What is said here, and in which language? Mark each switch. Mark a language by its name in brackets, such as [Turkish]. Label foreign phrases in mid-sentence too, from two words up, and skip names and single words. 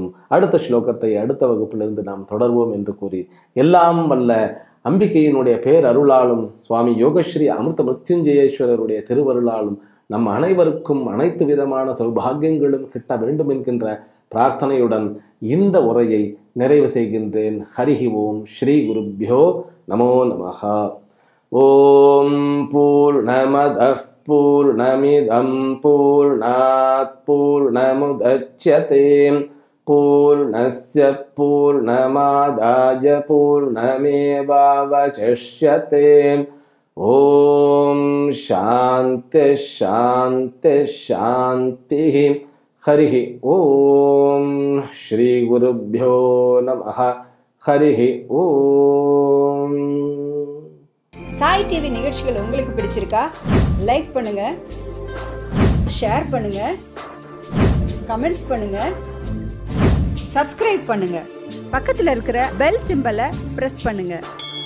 [Tamil] அடுத்த ஸ்லோகத்தை அடுத்த வகுப்பிலிருந்து நாம் தொடர்வோம் என்று கூறி எல்லாம் வல்ல அம்பிகையினுடைய பேரருளாலும் சுவாமி யோகஸ்ரீ அமிர்த மிருத்யுஞ்சயேஸ்வரருடைய திருவருளாலும் நம் அனைவருக்கும் அனைத்து விதமான சௌபாகியங்களும் கிட்ட வேண்டும் என்கின்ற பிரார்த்தனையுடன் இந்த உரையை நிறைவு செய்கின்றேன். [Sanskrit] हरिः ॐ। श्री गुरुभ्यो नमो नमः. ॐ पूर्णमदः पूर्णमिदम् पूर्णात् पूर्णमुदच्यते पूर्णस्य पूर्णमादाय पूर्णमेवावशिष्यते. ॐ शान्तिः शान्तिः शान्तिः. हरिः ॐ। श्री गुरुभ्यो नमः. हरिः ॐ. [Tamil] சாய் டிவி நிகழ்ச்சிகள் உங்களுக்கு பிடிச்சிருக்கா? லைக் பண்ணுங்க, ஷேர் பண்ணுங்க, கமெண்ட் பண்ணுங்க, சப்ஸ்கிரைப் பண்ணுங்க, பக்கத்தில் இருக்கிற [English] bell symbol [Tamil] பிரஸ் பண்ணுங்க.